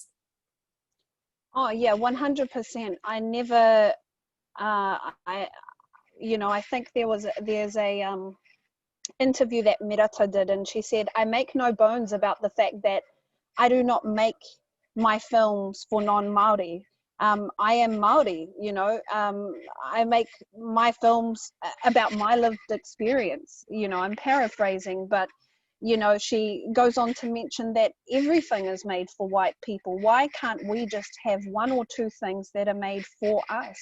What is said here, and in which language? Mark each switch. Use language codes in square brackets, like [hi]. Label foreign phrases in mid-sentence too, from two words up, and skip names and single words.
[en] Oh yeah, 100%. I never, I think there's a interview that Mirata did, and she said, I make no bones about the fact that I do not make my films for non-Māori. I am Māori, you know. I make my films about my lived experience, you know. I'm paraphrasing, but you know, she goes on to mention that everything is made for white people. Why can't we just have one or two things that are made for us?